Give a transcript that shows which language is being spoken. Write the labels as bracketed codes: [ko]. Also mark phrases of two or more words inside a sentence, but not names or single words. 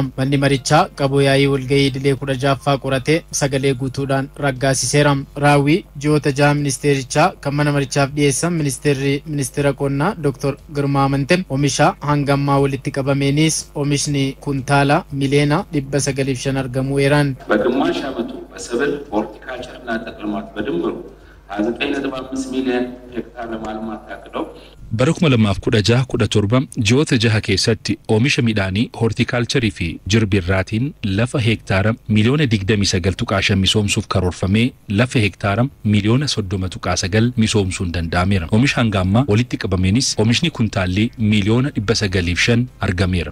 [om] manni marichaa qaboo yaa'ii walgahii idilee 16ffaa qoratee sagalee guutuudhaan raggaasiseera. raawwii ji'oota 6 ministeerichaa kan mana marichaaf dhiyeessan ministeera qonnaa Dr. Girmaa Amantee oomisha hanga ammaa walitti qabameenis oomishni kuntaala miliyoona 905 argamuu eeran. [am] በግማሽ ዓመቱ በሰብል ሆርቲካልቸርና ጥቅል ልማት በድምሩ 9.5 ሚሊዮን ሄክታር ለማልማት ታቅደው [om] Barakuma lamaaf 16-17 ji'oota 6 keessatti oomisha midhaanii hortiikaalcharii fi jirbirraatiin lafa hektaara miliyoona 29.5 misoomsuuf karoorfamee lafa hektaara miliyoona 30.9 misoomsuun danda'ameera. Oomisha hanga ammaa walitti qabameenis oomishni kuntaalli miliyoona 905 argameera.